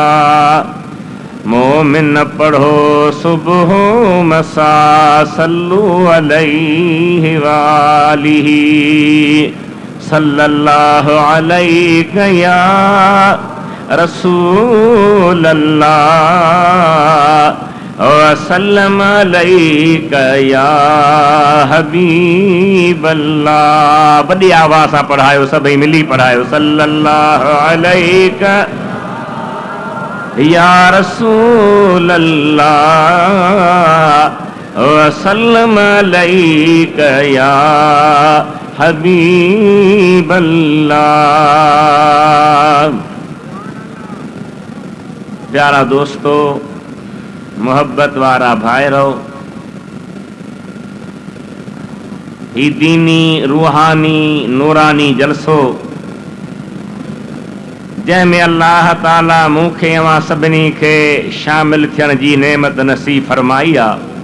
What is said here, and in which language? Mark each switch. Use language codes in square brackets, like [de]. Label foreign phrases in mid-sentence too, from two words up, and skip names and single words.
[sd] मोमिन पढ़ो सुबह मसा [ar] صلوا عليه وآله. صلى الله عليك يا رسول الله وسلم عليك يا حبيب الله. [sd] वॾी आवाज़ सां पढ़ायो, सभई मिली पढ़ायो। [ar] صلى الله عليك يا رسول الله وسلم عليك يا حبيب الله. [sd] प्यारा दोस्तों, मोहब्बत वारा भाइरो, ही दीनी रूहानी नूरानी जलसो जंहिंमें अल्लाह ताला मूंखे अवां सभिनी खे शामिल थियण जी नेमत नसीब फरमाई आहे।